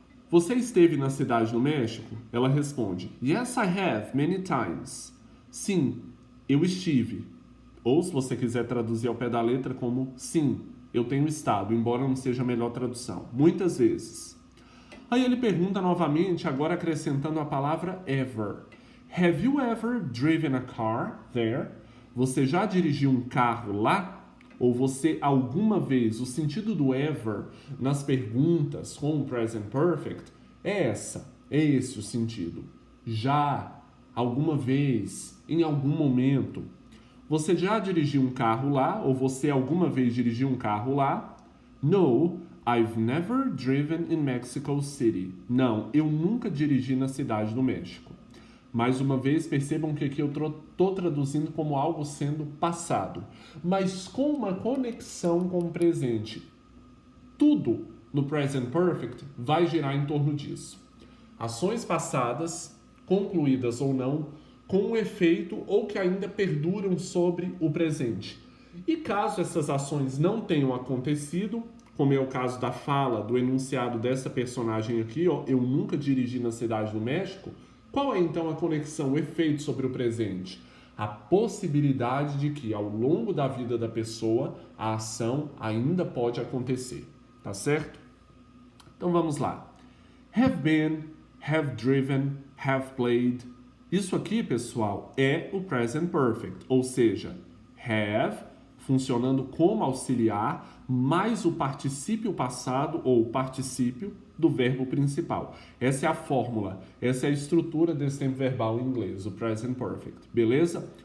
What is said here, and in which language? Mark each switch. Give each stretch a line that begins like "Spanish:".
Portuguese: Você esteve na cidade do México? Ela responde,
English: Yes, I have, many times.
Portuguese: Sim, eu estive. Ou, se você quiser traduzir ao pé da letra, como sim, eu tenho estado, embora não seja a melhor tradução. Muitas vezes. Aí ele pergunta novamente, agora acrescentando a palavra ever.
English: Have you ever driven a car there?
Portuguese: Você já dirigiu um carro lá? Ou você alguma vez, o sentido do ever nas perguntas com o present perfect é esse o sentido. Já, alguma vez, em algum momento. Você já dirigiu um carro lá? Ou você alguma vez dirigiu um carro lá?
English: No, I've never driven in Mexico City.
Portuguese: Não, eu nunca dirigi na cidade do México. Mais uma vez, percebam que aqui eu estou traduzindo como algo sendo passado, mas com uma conexão com o presente. Tudo no Present Perfect vai girar em torno disso. Ações passadas, concluídas ou não, com um efeito ou que ainda perduram sobre o presente. E caso essas ações não tenham acontecido, como é o caso da fala, do enunciado dessa personagem aqui, ó, eu nunca dirigi na cidade do México, qual é então a conexão, o efeito sobre o presente? A possibilidade de que ao longo da vida da pessoa a ação ainda pode acontecer, tá certo? Então vamos lá.
English: Have been, have driven, have played.
Portuguese: Isso aqui, pessoal, é o present perfect, ou seja, have funcionando como auxiliar mais o particípio passado ou particípio do verbo principal. Essa é a fórmula, essa é a estrutura desse tempo verbal em inglês, o present perfect, beleza?